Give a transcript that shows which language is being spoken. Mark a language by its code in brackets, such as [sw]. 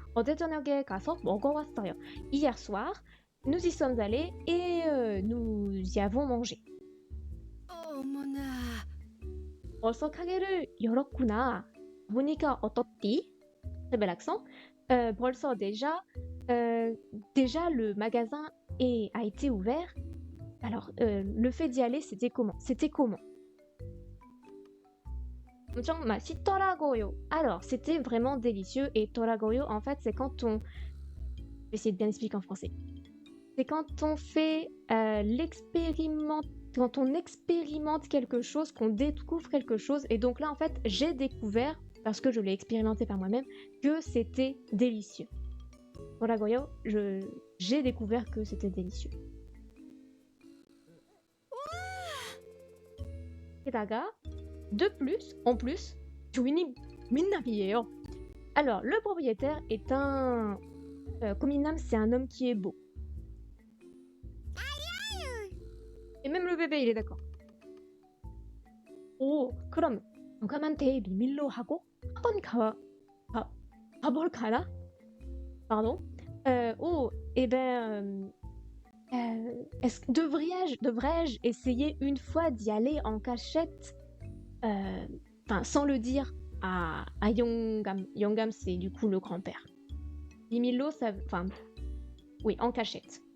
[ko] 어제 저녁에 가서 먹어왔어요. [fr] Hier soir, nous y sommes allés et nous y avons mangé. [ko] 어머나. 벌써 가게를 열었구나. 보니까 어떻디? [fr] Très bel accent. 벌써 déjà le magasin a été ouvert. Alors, le fait d'y aller, c'était comment? [ko] 엄청 맛있더라고요. [fr] Alors, c'était vraiment délicieux. Et toragoyo, en fait, c'est quand on... Je vais essayer de bien expliquer en français. C'est quand on fait quand on expérimente quelque chose, qu'on découvre quelque chose. Et donc là, en fait, j'ai découvert, parce que je l'ai expérimenté par moi-même, que c'était délicieux. Toragoyo, j'ai découvert que c'était délicieux. [ko] 게다가 [fr] en plus, [ko] 주인이 민남이에요. [fr] Alors, le propriétaire est un... Kominam, c'est un homme qui est beau. Et même le bébé, il est d'accord. [ko] 오, 그럼 영감한테 비밀로 하고 한번 가볼까나? [fr] Pardon. Oh, eh ben... devrais-je essayer une fois d'y aller en cachette, enfin sans le dire à Yongam. Yongam, c'est du coup le grand-père. Bimillo, ça, enfin, oui, en cachette.